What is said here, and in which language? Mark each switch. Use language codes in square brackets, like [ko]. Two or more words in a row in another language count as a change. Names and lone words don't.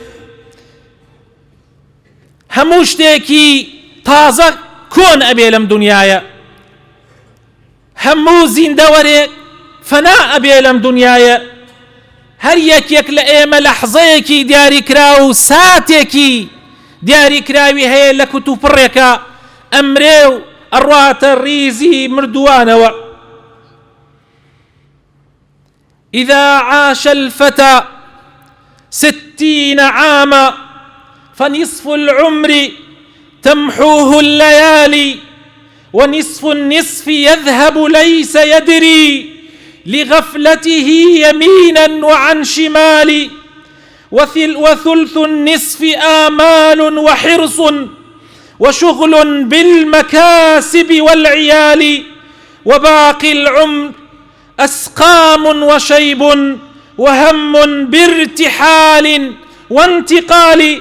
[ckb] هەموو شتێکی تازە کۆن ئەبێ لەم دنیاە، هەموو زیندەوەرێک فەنا ئەبێ لەم دنیاە. هەر یەکێک لە ئێمە لەحظەیەکی دیاریکرا و ساتێکی دیاریکراوی هەیە لە کتوپڕێکە، ئەمرێ و ئەڕواتە ڕیزی مردووانەوە. [ar] إذا عاش الفتى 60 عاما فنصف العمر تمحوه الليالي، ونصف النصف يذهب ليس يدري لغفلته يمينا وعن شمال، وثلث النصف آمال وحرص وشغل بالمكاسب والعيال، وباقي العمر أسقام وشيب وهم بارتحال وانتقال.